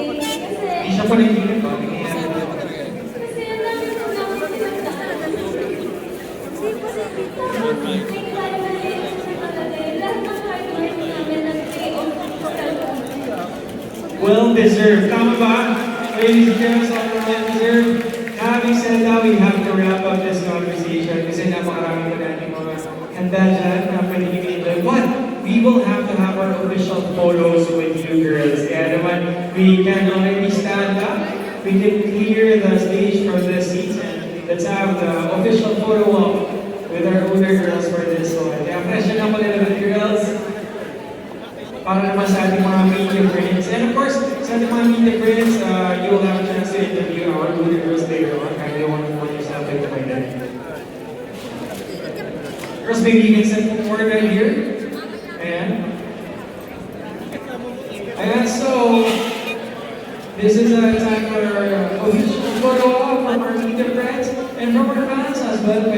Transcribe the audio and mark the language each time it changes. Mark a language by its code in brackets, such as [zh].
[tl] Hindi siya pa nagiging ba? Kasi ang dami ko namin pinagdaanan. [en] Well deserved. [tl] Tama ba? [en] Ladies and gentlemen, well deserved. Having said that, we have to wrap up this conversation [tl] kasi napakarami pa natin mga handa dyan na pwede i-enjoy. [en] But we will have to have our official photos with you girls. [tl] Kaya naman, [en] we can already stand up. We can clear the stage from the seats and let's have the official photo walk with our older girls for this one. [tl] Kaya [en] freshen up a little bit, girls. [tl] Para naman sa ating mga media friends. [en] And of course, [tl] sa ating mga [en] media friends, you will have a chance to interview our older girls later on. Kindly want yourself into my day. Girls, maybe you can step forward right here. [tl] Ayan, [en] so, this is a time for our official photo op from our media friends and from our fans as well.